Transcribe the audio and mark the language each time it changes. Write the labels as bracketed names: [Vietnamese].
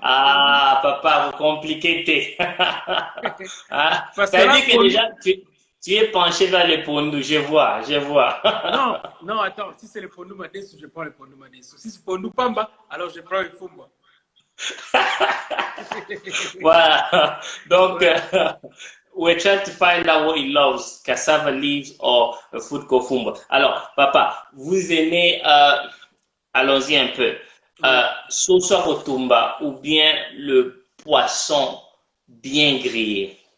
[French] Ah, papa, vous compliquez. Ça veut dire que déjà, tu es penché vers le pondu, je vois. Non, attends, si c'est le pondu madesu, je prends le pondu madesu. Si c'est pondu pamba, alors je prends le fumbwa. Voilà. [English] Donc, we're trying to find out what he loves, cassava leaves or food called fumbwa. [French] Alors, papa, vous aimez, allons-y un peu, sauce rotumba ou bien le poisson bien grillé?